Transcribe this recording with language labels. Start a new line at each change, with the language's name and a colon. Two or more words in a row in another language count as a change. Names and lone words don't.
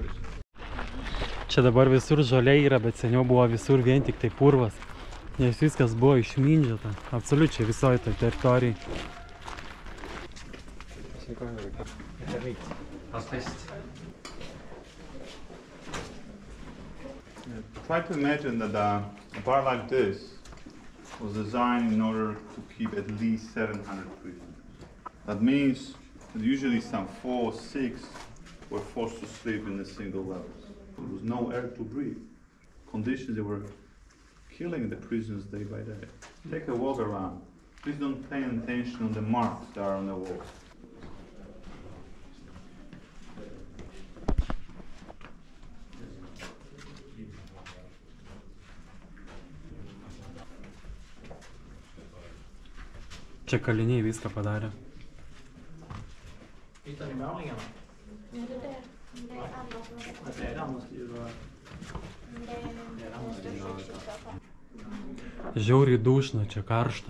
Lithuanian: Čia dabar visur žolė yra, bet seniau buvo visur vien tik tai purvas. Nes viskas buvo išmindžiota, absoliučiai visoje toj teritorijai.
English: Try to imagine that a bar like this was designed in order to keep at least 700 prisoners. That means that usually some 4 or 6 were forced to sleep in a single level. There was no air to breathe. Conditions that were killing the prisoners day by day. Take a walk around. Please don't pay attention on the marks that are on the wall.
Lithuanian: Čia kaliniai viską padarė. Žiauriai dušna, čia karšta.